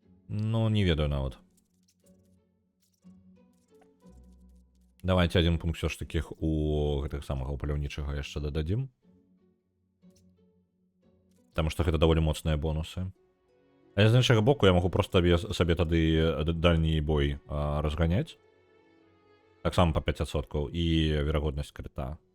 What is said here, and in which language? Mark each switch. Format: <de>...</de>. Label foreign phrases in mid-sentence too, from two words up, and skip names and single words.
<be>Ну, не ведаю нават.</be> <ru>Давайте один</ru> <be>пункт все ж таких у гэтых самага паляўнічага яшчэ дададзім. Таму што гэта даволі моцныя бонусы. А з іншага боку я магу проста сабе тады дальні бой разганяць. Таксама па 5% і верагоднасць крыта.</be>